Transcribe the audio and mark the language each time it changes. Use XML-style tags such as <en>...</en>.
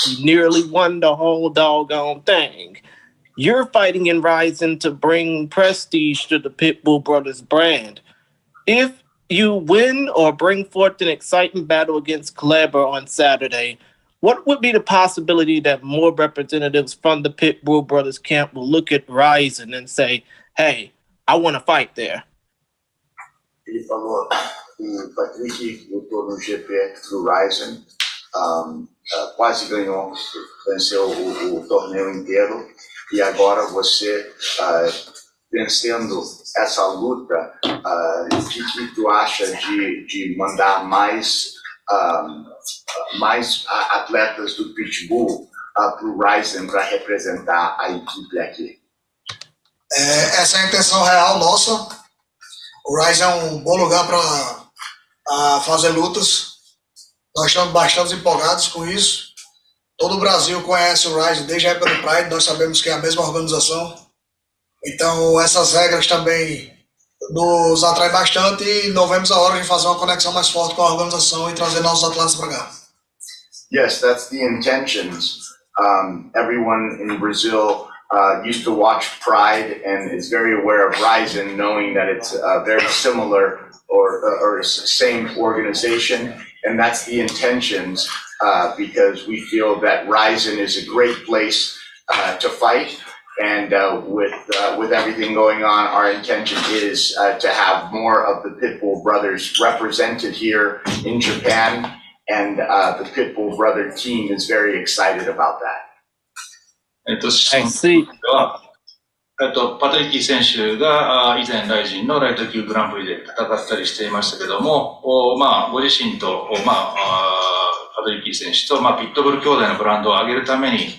<en>He nearly won the whole doggone thing. You're fighting in Rizin to bring prestige to the Pitbull Brothers brand. If you win or bring forth an exciting battle against Kleber on Saturday, what would be the possibility that more representatives from the Pitbull Brothers camp will look at Rizin and say, hey, I want to fight there?</en> <pt>Ele falou que o Patrick lutou no GP do Rizin, quase venceu o torneio inteiro, e agora você vencendo essa luta, o que tu acha de mandar mais atletas do Pitbull para o Rizin para representar a equipe aqui? Essa é a intenção real nossa. O Rizin é bom lugar para fazer lutas. Nós estamos bastante empolgados com isso. Todo o Brasil conhece o Rizin desde a época do Pride, nós sabemos que é a mesma organização. Então essas regras também nos atraem bastante e não vemos a hora de fazer uma conexão mais forte com a organização e trazer nossos atletas para cá.</pt> <en>Yes, that's the intentions. Everyone in Brazil used to watch Pride and is very aware of Rizin, knowing that it's very similar or same organization, and that's the intentions because we feel that Rizin is a great place to fight. And with everything going on, our intention is to have more of the Pitbull brothers represented here in Japan, and the Pitbull brother team is very excited about that.</en> <ja>質問では、パトリッキー選手が以前ライジンのライト級グランプリで戦ったりしていましたけども、ご自身と、パトリッキー選手と、ピットブル兄弟のブランドを上げるために、</ja>